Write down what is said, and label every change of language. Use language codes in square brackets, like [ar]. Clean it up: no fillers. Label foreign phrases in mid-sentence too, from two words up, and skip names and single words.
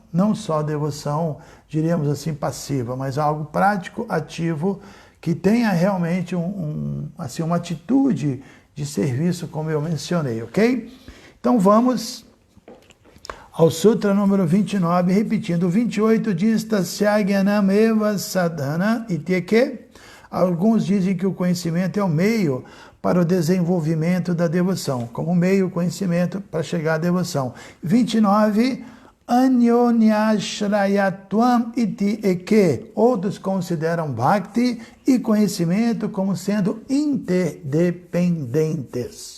[pt] Não só devoção, diríamos assim, passiva, mas algo prático, ativo, que tenha realmente assim, uma atitude de serviço, como eu mencionei, ok? Então vamos ao Sutra número 29, repetindo, o 28 diz, [sa] तस्य एव साधनम् इत्येके. [pt] Alguns dizem que o conhecimento é o meio para o desenvolvimento da devoção, como meio conhecimento para chegar à devoção. [sa] 29, अन्योन्याश्रयत्वम् इति एके. [pt] Outros consideram bhakti e conhecimento como sendo interdependentes.